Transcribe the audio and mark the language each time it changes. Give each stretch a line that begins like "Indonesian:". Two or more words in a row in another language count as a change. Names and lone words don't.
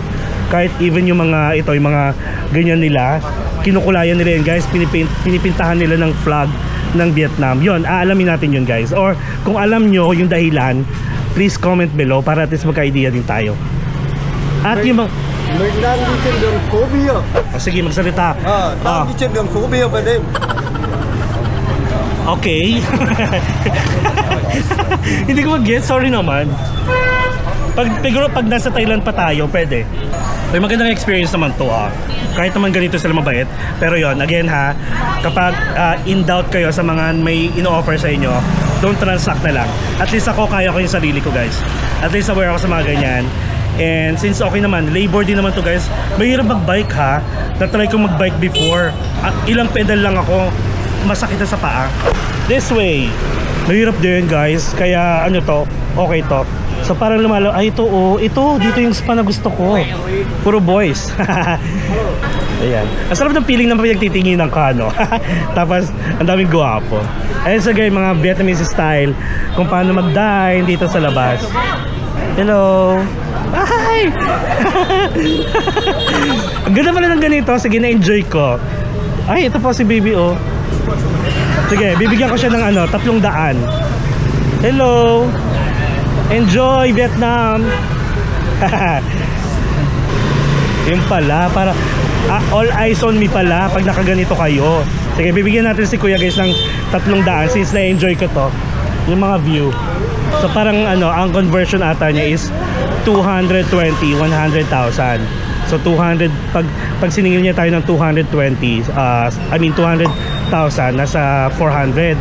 Filipino: Kahit even yung mga ganyan nila, kinukulayan nila yun guys, pinipintahan nila ng flag ng Vietnam. Yun, aalamin natin yun guys. Or kung alam nyo yung dahilan,
English: please comment below
Filipino: para at least magka-idea din tayo. At yung mga...
Vietnamese: Mình đang đi trên đường phố bia.
Filipino: Sige, magsalita.
Vietnamese: Đang đi trên đường phố bia về đêm.
English: Okay.
Filipino: Hindi ko mag-get, sorry naman. Pag nasa Thailand pa tayo, pwede. May magandang experience naman to Kahit naman ganito sila mabait. Pero yon again kapag
English: in doubt
Filipino: kayo sa mga may ino-offer sa inyo,
English: don't transact
Filipino: na lang. At least ako, kaya ko yung sarili ko guys. At least aware ako sa mga ganyan. And since okay naman, labor din naman to guys. Mahirap mag-bike Na-try ko mag-bike before. Ilang pedal lang ako. Masakit na sa paa.
English: This way.
Filipino: Mahirap din guys. Kaya ano to, okay to. So parang lumalo, ito dito yung spa na gusto ko. Puro boys. Ayan. Ang sarap ng feeling na pinagtitinginan ka, no? Tapos, ang daming gwapo. Ayan so guys, mga
English: Vietnamese style
Filipino: kung paano mag-dine dito sa labas.
English: Hello! Hi!
Filipino: Ang ganda pala ng ganito. Sige, na-enjoy ko. Ay, ito po si baby, Sige, bibigyan ko siya ng 300.
English: Hello! Enjoy Vietnam.
Filipino: Yun pala, para
English: all eyes on me
Filipino: pala pag nakaganito kayo. Sige, bibigyan natin si Kuya guys ng 300 since na-enjoy ko to. Yung mga view. So parang ang conversion ata niya is 220, 100,000. So 200 pag siningil niya tayo ng 220, 200,000 nasa 400.